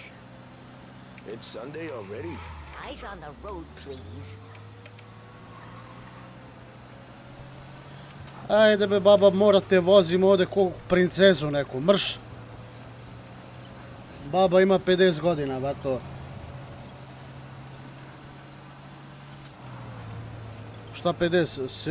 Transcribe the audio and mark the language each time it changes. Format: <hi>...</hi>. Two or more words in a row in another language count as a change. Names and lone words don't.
<en>It's Sunday already? Eyes on the road, please.</en> <bs>Ajde be baba, morate vozim ovdje ko princezu neku, mrš. Baba ima 50 godina, bato. Šta 50?</bs>